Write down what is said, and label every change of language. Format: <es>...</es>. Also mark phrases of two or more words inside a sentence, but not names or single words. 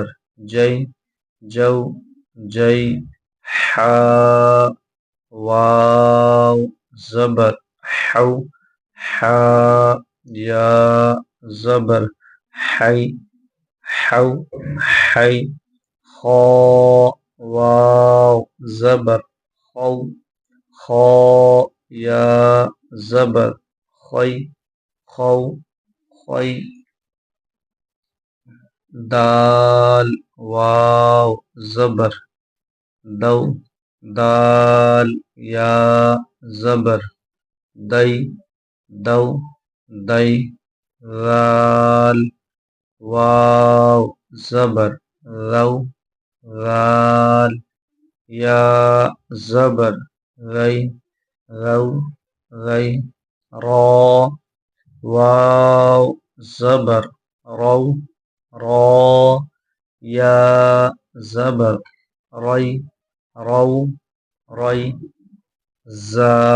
<ur>جی، جو جی، حا واو زبر حو، حا یا زبر حی، حو حی، خا واو زبر خو، خا یا زبر خی، خو خی، دال واو زبر دو، دال یا زبر دی، دو دی، ذال واو زبر ذو، ذال یا زبر ذی، ذو ذی، را واو زبر رو، را یا زبر ری، رو ری، زا</ur>